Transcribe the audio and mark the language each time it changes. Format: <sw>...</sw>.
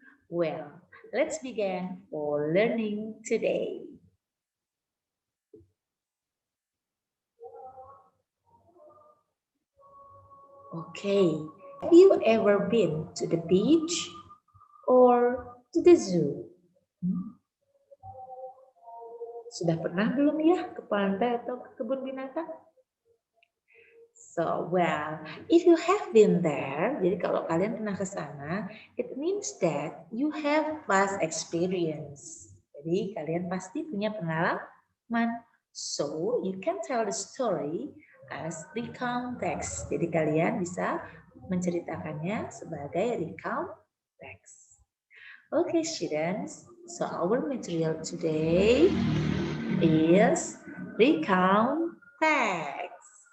<en>Well, let's begin for learning today. Okay, have you ever been to the beach or to the zoo?</en> <id>Sudah pernah belum ya ke pantai atau ke kebun binatang?</id> <en>So, well, if you have been there,</en> <id>jadi kalau kalian pernah ke sana,</id> <en>it means that you have past experience.</en> <id>Jadi kalian pasti punya pengalaman.</id> <en>So, you can tell the story as recount text.</en> <id>Jadi kalian bisa menceritakannya sebagai recount text.</id> <en>Okay, students. So our material today is recount text.</en>